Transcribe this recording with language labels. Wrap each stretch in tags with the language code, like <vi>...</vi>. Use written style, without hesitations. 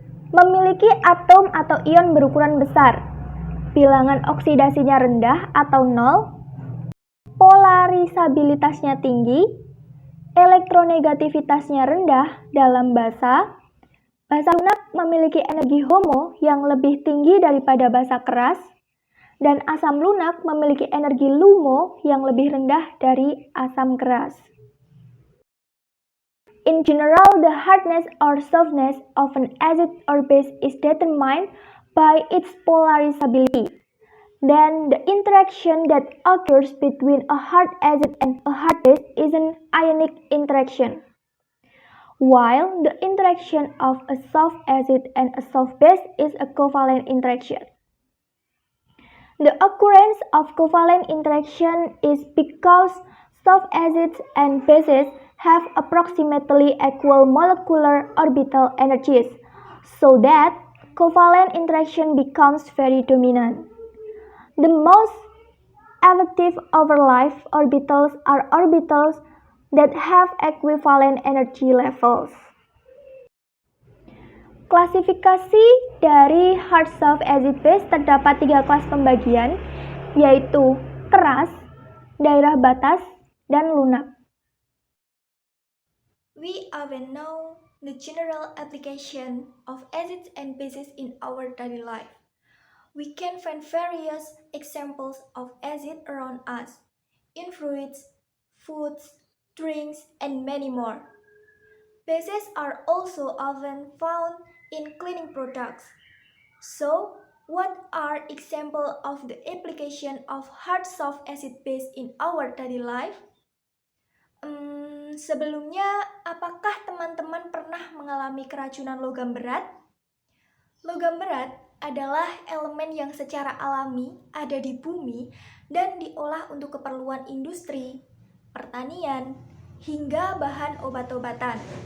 <id>Memiliki atom atau ion berukuran besar, bilangan oksidasinya rendah atau 0, polarisabilitasnya tinggi, elektronegativitasnya rendah dalam basa. Basa lunak memiliki energi HOMO yang lebih tinggi daripada basa keras, dan asam lunak memiliki energi LUMO yang lebih rendah dari asam keras.</id> <en>In general, the hardness or softness of an acid or base is determined by its polarisability. Then the interaction that occurs between a hard acid and a hard base is an ionic interaction, while the interaction of a soft acid and a soft base is a covalent interaction. The occurrence of covalent interaction is because soft acids and bases have approximately equal molecular orbital energies, so that covalent interaction becomes very dominant. The most effective overlife orbitals are orbitals that have equivalent energy levels.</en> <id>Klasifikasi dari hard-soft acid base terdapat 3 kelas pembagian, yaitu keras, daerah batas, dan lunak.</id> <en>We already know the general application of acids and bases in our daily life. We can find various examples of acid around us, in fruits, foods, drinks, and many more. Bases are also often found in cleaning products. So, what are examples of the application of hard-soft acid base in our daily life?</en> <id>Sebelumnya, apakah teman-teman pernah mengalami keracunan logam berat? Logam berat adalah elemen yang secara alami ada di bumi dan diolah untuk keperluan industri, pertanian, hingga bahan obat-obatan.</id>